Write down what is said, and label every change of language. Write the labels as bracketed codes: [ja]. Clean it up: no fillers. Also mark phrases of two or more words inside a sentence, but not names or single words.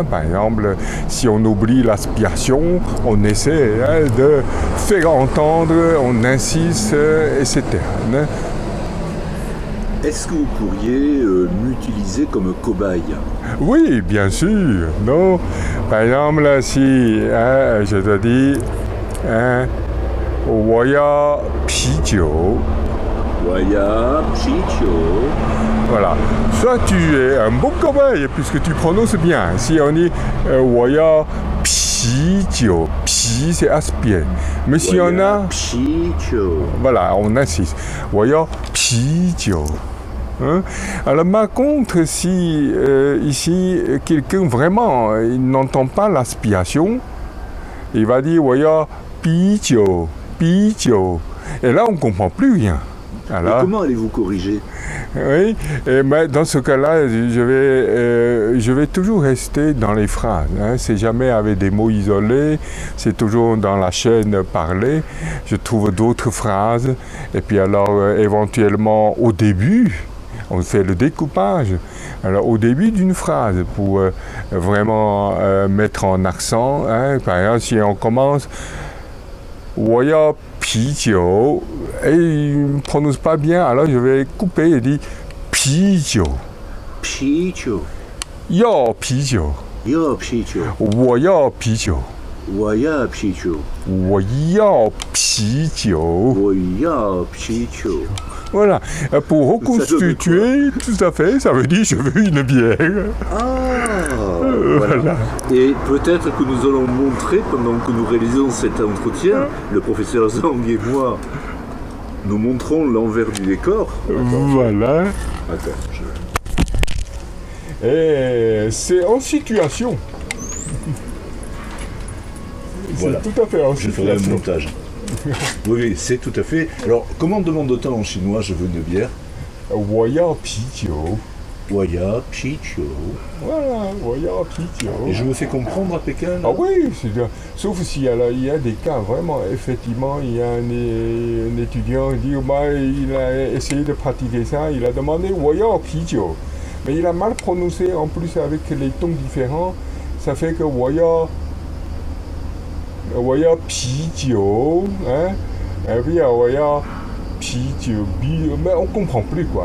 [fr] Par exemple, si on oublie l'aspiration, on essaie de faire entendre, on insiste, etc. Est-ce que vous pourriez m'utiliser comme cobaye? Oui, bien sûr. Non. Par exemple, si je te dis [zh] 我要啤酒. [fr] Voilà. Soit tu es un bon cobaye puisque tu prononces bien. Si on dit [zh] 我要啤酒, [fr] pi c'est aspiré. Mais si on a [zh] 啤酒, [fr] voilà, on insiste. [zh] 我要啤酒. [fr] Hein? Alors par contre, si ici quelqu'un vraiment il n'entend pas l'aspiration, il va dire [zh] 我要啤酒, 啤酒. [fr] Et là on ne comprend plus rien. Alors, comment allez-vous corriger? Oui, et ben, dans ce cas-là, je vais toujours rester dans les phrases. Hein. C'est jamais avec des mots isolés, c'est toujours dans la chaîne parlée. Je trouve d'autres phrases, et puis alors éventuellement au début, on fait le découpage. Alors au début d'une phrase, pour vraiment mettre en accent, hein. Par exemple, si on commence [zh] 我要啤酒, [fr] et il ne prononce pas bien, alors je vais couper et dire 啤酒. [zh] 啤酒. 要啤酒. 要啤酒. 我要啤酒. 我要啤酒. 我要啤酒. 我要啤酒. [fr] Voilà, pour reconstituer, tout à fait, ça veut dire je veux une bière. Voilà. Et peut-être que nous allons montrer, pendant que nous réalisons cet entretien, le professeur Zhang et moi, nous montrons l'envers du décor. Voilà. Attends, Et c'est en situation. Voilà. C'est tout à fait en situation. Je ferai un montage. Oui, c'est tout à fait. Alors, comment demande-t-on en chinois je veux une bière? [zh] 我要啤酒. 我要啤酒. [fr] Voilà, [zh] 我要啤酒. [fr] Et je me fais comprendre à Pékin là? Ah oui, sauf s'il y a des cas vraiment, effectivement, il y a un étudiant qui dit bah, il a essayé de pratiquer ça, il a demandé [zh] 我要啤酒. [fr] Mais il a mal prononcé en plus avec les tons différents, ça fait que [zh] 我要啤酒, [fr] hein, et puis [zh] 我要啤酒, [fr] mais on comprend plus quoi.